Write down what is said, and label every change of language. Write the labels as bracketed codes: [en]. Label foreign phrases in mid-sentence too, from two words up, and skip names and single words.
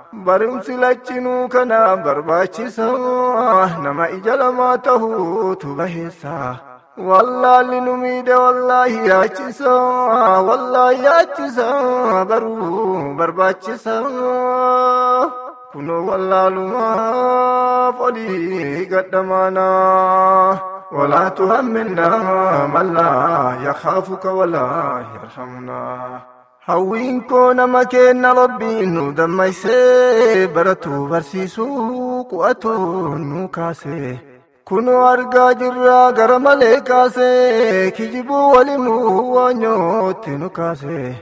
[om] Barumsi lachinuu kana barbaachisa, nama ija lamaa tahuutu baheessa. Wallaalli nu miidhe wallaahi yaachisa, wallaahi yaachisa, baruu barbaachisa. Kunoo wallaalumaaf olii gadhamaana. [ar] ولا تهمنا من لا يخافك ولا يرحمنا. [om] Hawwiin koo nama keenna Rabbiin nu dammaysee, baratuu barsiisuu qu'atuu nu kaasee. Kunoo argaa jirra gara malee kaase, kijibuu walimuu waanyootti nu kaase.